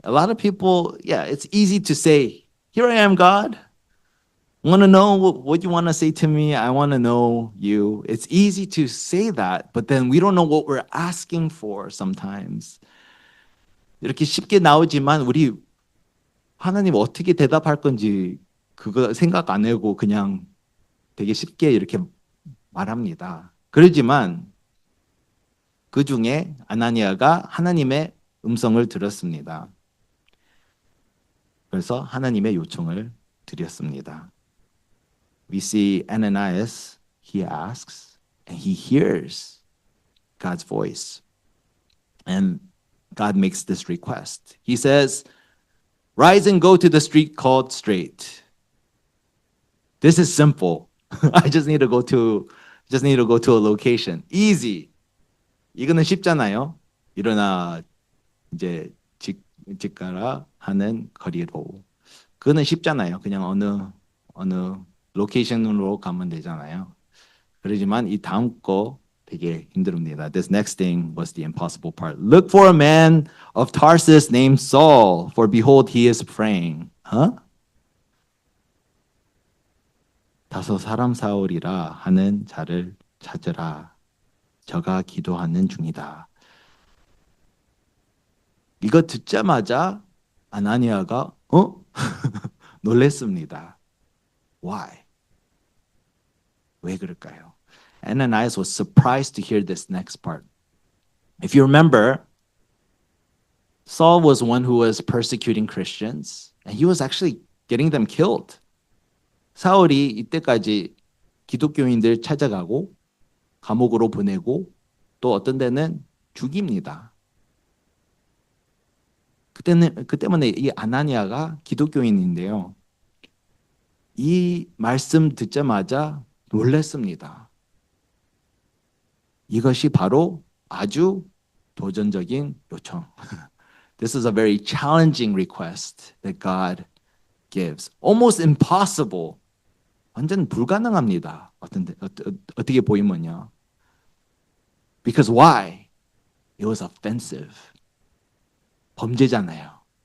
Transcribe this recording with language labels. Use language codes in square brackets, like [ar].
[en] A lot of people, it's easy to say, here I am, God. I want to know what you want to say to me. I want to know you. It's easy to say that, but then we don't know what we're asking for sometimes. [ko] 이렇게 쉽게 나오지만 우리 하나님 어떻게 대답할 건지 그거 생각 안 하고 그냥 되게 쉽게 이렇게 말합니다. 그러지만 그 중에 아나니아가 하나님의 음성을 들었습니다. 그래서 하나님의 요청을 드렸습니다. [en] We see Ananias, he asks, and he hears God's voice. And God makes this request. He says, rise and go to the street called Straight. This is simple. I just need to go to a location. Easy. [ko] 이거는 쉽잖아요. 일어나 이제 집 가라 하는 거리로. 그거는 쉽잖아요. 그냥 어느 로케이션으로 가면 되잖아요. 그러지만 이 다음 거 되게 힘듭니다. [en] This next thing was the impossible part. Look for a man of Tarsus named Saul, for behold he is praying. [ko] 다소 사람 사울이라 하는 자를 찾으라. 저가 기도하는 중이다. 이거 듣자마자 아나니아가 놀랬습니다. [en] Why? [ko] 왜 그럴까요? [en] Ananias was surprised to hear this next part. If you remember, Saul was one who was persecuting Christians, and he was actually getting them killed. [ko] 사울이 이때까지 기독교인들 찾아가고 감옥으로 보내고 또 어떤 데는 죽입니다. 그 때문에 이 아나니아가 기독교인인데요. 이 말씀 듣자마자 놀랐습니다. 이것이 바로 아주 도전적인 요청. [en] This is a very challenging request that God gives. Almost impossible. [ko] 완전 불가능합니다. 어떻게 보이면요. [en] Because why? It was offensive. [ko] 범죄잖아요.